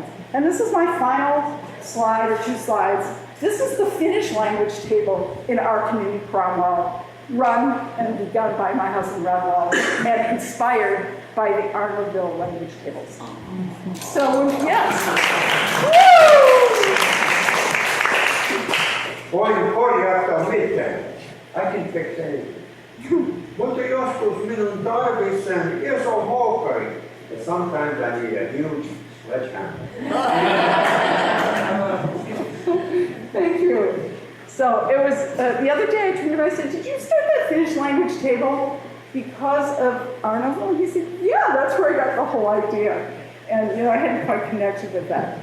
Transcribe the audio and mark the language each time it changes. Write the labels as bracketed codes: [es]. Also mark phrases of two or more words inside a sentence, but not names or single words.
[en] And this is my final slide, or 2 slides. This is the Finnish language table in our community, Cromwell, run and begun by my husband, Ronwell, and inspired by the Arnoldville language tables. So, yes. [fi] Pojat miten? Äkittekö se? Mutta joskus minun tarvitsee iso mokkari. [en] And sometimes I need a huge sledgehammer. Thank you. So it was, the other day I turned to him and I said, did you start that Finnish language table because of Arnoldville? And he said, yeah, that's where I got the whole idea. And I hadn't quite connected with that.